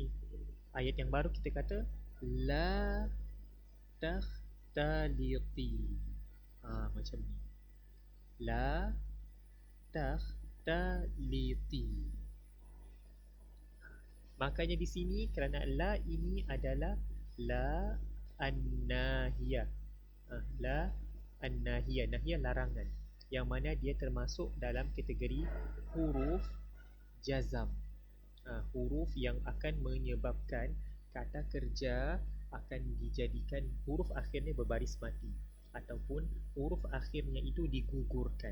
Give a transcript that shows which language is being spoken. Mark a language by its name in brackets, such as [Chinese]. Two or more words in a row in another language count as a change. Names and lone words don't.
[Malay] Ayat yang baru kita kata [Arabic] لا تختلطي. [Malay] Macam ni. [Arabic] لا تختلطي. [Malay] Makanya di sini kerana la ini adalah [Arabic] لا الناهية. لا الناهية, [Malay] nahiyah larangan, yang mana dia termasuk dalam kategori huruf jazam. Huruf yang akan menyebabkan kata kerja akan dijadikan huruf akhirnya berbaris mati ataupun huruf akhirnya itu digugurkan.